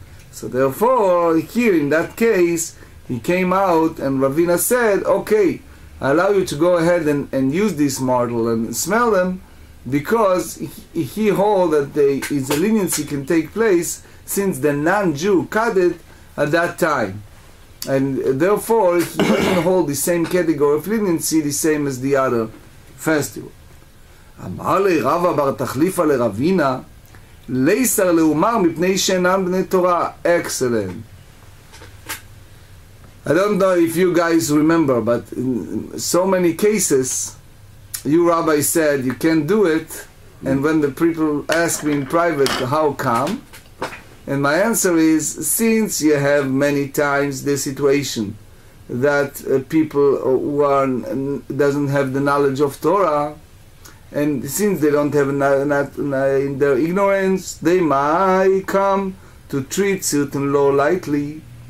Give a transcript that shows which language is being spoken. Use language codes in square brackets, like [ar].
[en] So therefore, here in that case, he came out and Ravina said, okay, I allow you to go ahead and use this myrtle and smell them, because he holds that his leniency can take place since the non-Jew cut it at that time. And therefore, he doesn't hold the same category of leniency, the same as the other festival. [arc] אמר לי רבא בר תחליפא לרבינה, ליסר לאומר מפני שאינם בני תורה. [en] Excellent. I don't know if you guys remember, but in so many cases, you rabbi said you can't do it, and when the people ask me in private, how come? And my answer is, since you have many times the situation that people who doesn't have the knowledge of Torah, and since they don't have in their ignorance, they might come to treat certain law lightly.